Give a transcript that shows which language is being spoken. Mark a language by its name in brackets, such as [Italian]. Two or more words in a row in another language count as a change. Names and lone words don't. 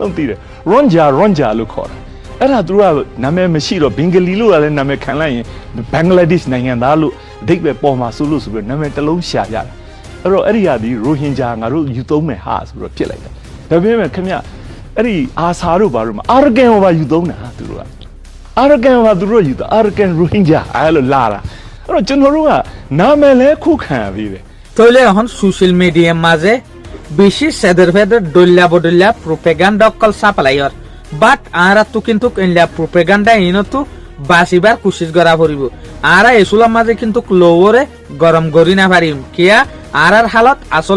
[Burmese] လုံးသိတယ်ရွန်ဂျာလို့ခေါ်တာအဲ့ဒါသူတို့ကနာမည်မရှိတော့ဘင်္ဂလီလို့လည်းနာမည်ခံလိုက်ရင်ဘင်္ဂလားဒေ့ရှ်နိုင်ငံသားလို့အဓိပ္ပာယ်ပေါ်မှာဆိုလို့ဆိုပြီးနာမည်တစ်လုံးရှာကြတာအဲ့တော့အဲ့ဒီဟာဒီရိုဟင်ဂျာငါတို့ယူသုံးမယ်ဟာဆိုတော့ဖြစ်လိုက်တာဒါပေမဲ့ခင်ဗျအဲ့ဒီအာဆာတို့ဘာလို့မအာရကန်ဘာယူသုံးတာသူတို့ကအာရကန်ဘာသူတို့ယူတာအာရကန်ရိုဟင်ဂျာအဲ့လိုလာတာအဲ့တော့ကျွန်တော်တို့ကနာမည်လဲခုခံပြီးတယ် [Rohingya] তাহলে এখন [English] social media [Rohingya] মাঝে বেশি সেদের ভেদের ডল্লা বডল্লা প্রোপাগান্ডা অকল সাপ্লাইর বাট আরা তো কিন্তু ইনলা প্রোপাগান্ডা ইনতো বাসিবার কোশিশ করা পড়িব আরা এসুলার মাঝে কিন্তু লোরে গরম করি না পারিম কিয়া আরার হালত আসলে